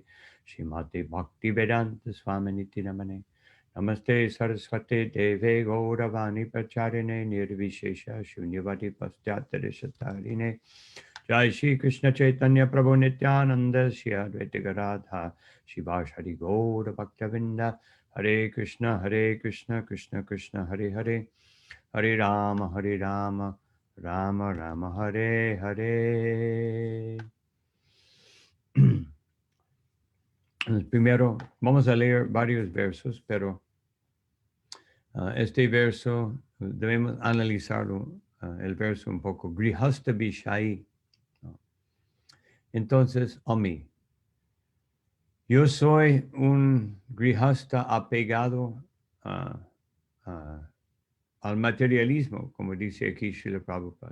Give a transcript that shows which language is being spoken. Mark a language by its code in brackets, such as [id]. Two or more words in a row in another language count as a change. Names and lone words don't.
[sa] Srimati Bhakti Vedanta Swaminiti Namane Namaste Saraswate Deve Gauravani Pacharine Nirvishesha Shunyavadi Pastyatare Shatarine Jai Shri Krishna Chaitanya Prabhu Nityananda Shri Advaita Gadadha Shivash Hari Gaura Bhaktavinda Hare Krishna Krishna Krishna Hare Hare Hare Rama Rama Rama Hare Hare. [es] Primero vamos a leer varios versos, pero este verso debemos analizarlo, el verso un poco. [bn] Grihastha Bishai. [es] Entonces, Ami, yo soy un grihasta apegado al materialismo, como dice aquí Srila Prabhupada.